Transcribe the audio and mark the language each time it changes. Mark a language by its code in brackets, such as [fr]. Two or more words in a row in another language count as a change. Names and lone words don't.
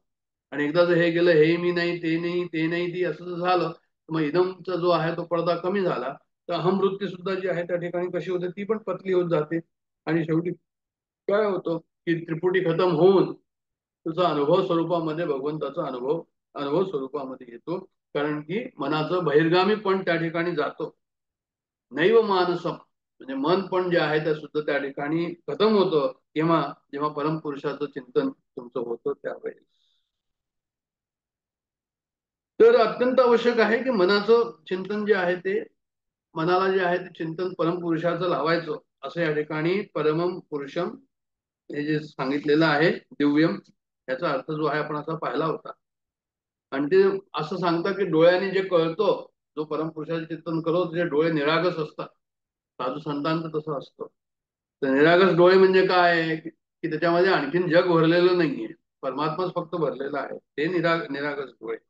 [mr] आणि एकदा जर हे गेलं, हे मी नाही, ते नाही, ते नाही, ती असं जर झालं, तर मग इदमचा जो आहे तो पडदा कमी झाला, तर अहमवृत्ती सुद्धा जी आहे त्या ठिकाणी कशी होते, ती पण पतली होत जाते. आणि शेवटी काय होतं की त्रिपुटी खतम होऊन तुझा अनुभव स्वरूपामध्ये भगवंताचा अनुभव स्वरूपामध्ये येतो. कारण की मनाचं बहिर्गामी पण त्या ठिकाणी जातो. [sa] नैव मानसम [mr] म्हणजे मन पण जे आहे ते सुद्धा त्या ठिकाणी खतम होतं. केव्हा, जेव्हा परमपुरुषाचं चिंतन तुमचं होतं त्यावेळेस. तर अत्यंत आवश्यक आहे की मनाचं चिंतन जे आहे ते, मनाला जे आहे ते चिंतन परमपुरुषाचं लावायचं. असं या ठिकाणी [sa] परमम पुरुषम [mr] हे जे सांगितलेलं आहे दिव्यम, याचा अर्थ जो आहे आपण असा पाहिला होता. आणि ते असं सांगतात की डोळ्याने जे कळतो, जो परमपुरुषाचे चिंतन करतो त्याचे डोळे निरागस असतात. साधू संतांचं तसं असतं. तर निरागस डोळे म्हणजे काय आहे की त्याच्यामध्ये आणखीन जग भरलेलं नाहीये, परमात्माच फक्त भरलेला आहे, ते निरागस डोळे.